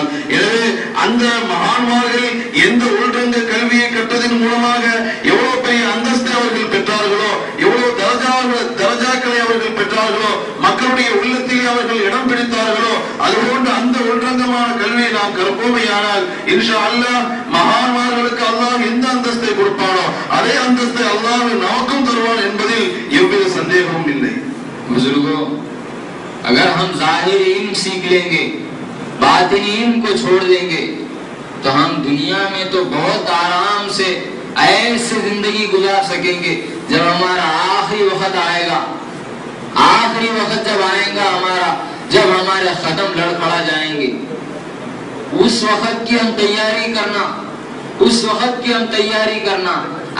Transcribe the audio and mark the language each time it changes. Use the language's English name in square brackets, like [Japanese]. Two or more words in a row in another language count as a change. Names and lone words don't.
[Tamil] எனவே அந்த மகான்மார்கள் எந்த உள்ரங்க கல்வியை கற்றதின் மூலமாக எவ்வளவு பெரிய அந்தஸ்தை அவர்கள் பெற்றார்களோ, எவ்வளவு தரஜாக்களை அவர்கள் பெற்றார்களோ, மக்களுடைய உள்ளத்திலே அவர்கள் இடம் பிடித்தார்களோ, அதுபோன்று அந்த உள்ரங்கமான கல்வியை நாம் கற்போமையானால் [Arabic] إن شاء الله [Tamil] மகான்மார்களுக்கு அல்லாஹ் எந்த அந்தஸ்தை கொடுப்பானோ அதே அந்தஸ்தை அல்லாஹ் நமக்கும் தருவான் என்பதில் எவ்வித சந்தேகமும் இல்லை. [Hindi] बुजुर्गों, अगर हम ज़ाहिर इल्म सीख लेंगे, बातिनी इल्म को छोड़ देंगे, तो हम दुनिया में तो बहुत आराम से ऐसे जिंदगी गुजार सकेंगे. जब हमारा आखिरी वक्त आएगा, आखिरी वक्त जब आएगा हमारा, जब हमारे खत्म लड़खड़ा जाएंगे, उस वक्त की हम तैयारी करना, उस वक्त की हम तैयारी करना.